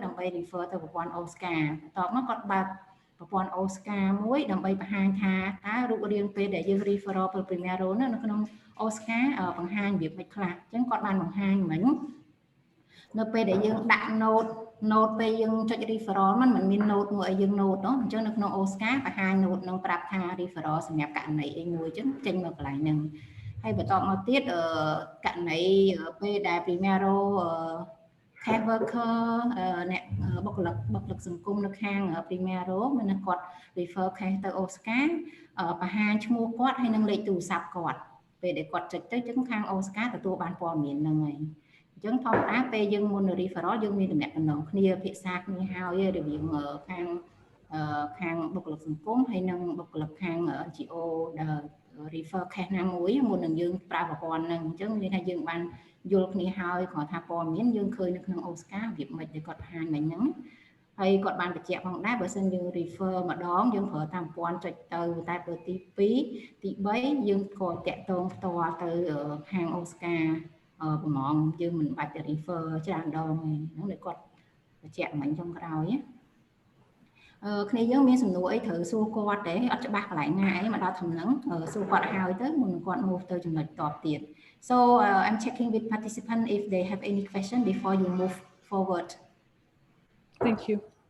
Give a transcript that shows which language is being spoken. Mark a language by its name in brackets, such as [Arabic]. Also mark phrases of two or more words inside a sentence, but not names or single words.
[Khmer] ដើម្បី refer ទៅប្រព័ន្ធ OSCaR បន្ទាប់មកគាត់បើកប្រព័ន្ធ OSCaR មួយដើម្បីបង្ហាញថាតើរូបរាងពេលដែលយើង referral ទៅ Primero នៅក្នុង OSCaR បង្ហាញរបៀបមិនខ្លះអញ្ចឹងគាត់បានបង្ហាញមិញនៅពេលដែលយើងដាក់ note ពេលយើងចុច referral มันមាន note មួយឲ្យយើង note អញ្ចឹងនៅក្នុង OSCaR បង្ហាញ note នឹងប្រាប់ថា referral សម្រាប់ករណីអីមួយអញ្ចឹងចេញមកកន្លែងហ្នឹងហើយបន្តមកទៀតករណីពេលដែល Primero [English] case worker [Khmer] អ្នកបុគ្គលិកសង្គមនៅខាង Primero មិនគាត់ [English] refer case [Khmer] ទៅ OSCaR បង្ហាញឈ្មោះគាត់ហើយនឹងលេខទូរស័ព្ទគាត់ពេលដែលគាត់ចុចទៅអញ្ចឹងខាង OSCaR ទទួលបានព័ត៌មានហ្នឹងហើយអញ្ចឹងធម្មតាពេលយើងមុន referral យើងមានតំណែងតំណ ងគ្នាភាសាគ្នាហើយរវាងខាងបុគ្គលិកសង្គមហើយនិងបុគ្គលិកខាង NGO ដែល [English] refer case [Khmer] ណាមួយមុននឹងយើងប្រើប្រព័ន្ធហ្នឹងអញ្ចឹងមានថាយើងបានយ ល់គ្នាហើយគ្រាន់ថាព័ត៌មានយើងឃើញនៅក្នុង OSCaR របៀបម៉េចដែលគាត់បង្ហាញមិញហ្នឹងហើយគាត់បានបញ្ជាក់ផងដែរបើសិនយើង refer ម្ដង យើងប្រើតាមប្រព័ន្ធចុចទៅតែពេលទី2ទី3យើងក៏តាក់ទងផ្ទាល់ទៅខាង OSCaR ប្រហែលយើងមិនបាច់ទៅ refer ច្រើនដងទេហ្នឹងដែលគាត់បញ្ជាក់មិញចុងក្រោយគ្នាយើងមានសំណួរអីត្រូវសួរគាត់ទេអត់ច្បាស់កន្លែងណាអីមកដល់ថ្នាក់ហ្នឹងសួរគាត់ហើយទៅមុននឹងគាត់ move ទៅចំណុចតបទៀត [English] So I'm checking with participants if they have any question before you move forward. Thank you.